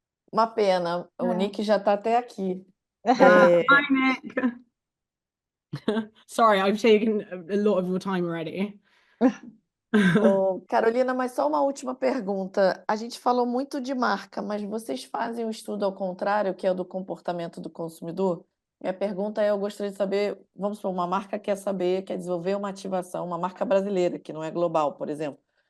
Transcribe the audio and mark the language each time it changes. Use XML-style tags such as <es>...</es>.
<pt>Uma pena, o Nick já está até aqui.</pt> <en>Hi, Nick. Sorry, I've taken a lot of your time already.</en> <pt>Carolina, mas só uma última pergunta. A gente falou muito de marca, mas vocês fazem um estudo ao contrário, que é o do comportamento do consumidor? Minha pergunta é, eu gostaria de saber, vamos supor, uma marca quer desenvolver uma ativação, uma marca brasileira, que não é global, por exemplo.</pt>